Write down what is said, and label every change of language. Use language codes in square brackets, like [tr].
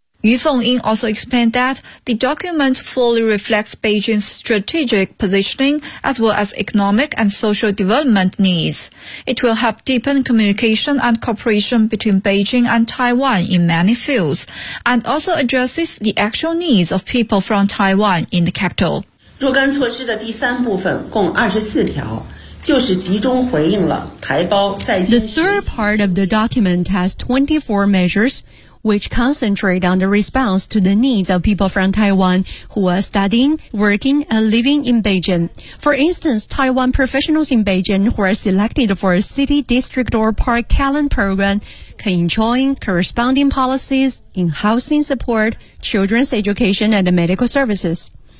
[en] Yu Fengying also explained that the document fully reflects Beijing's strategic positioning as well as economic and social development needs. It will help deepen communication and cooperation between Beijing and Taiwan in many fields, and also addresses the actual needs of people from Taiwan in the capital. [zh] 若干措施的第三部分共24条。 [en] The third part of the document has 24 measures, which concentrate on the response to the needs of people from Taiwan who are studying, working, and living in Beijing. For instance, Taiwan professionals in Beijing who are selected for a city, district, or park talent program can enjoy corresponding policies in housing support, children's education, and medical services.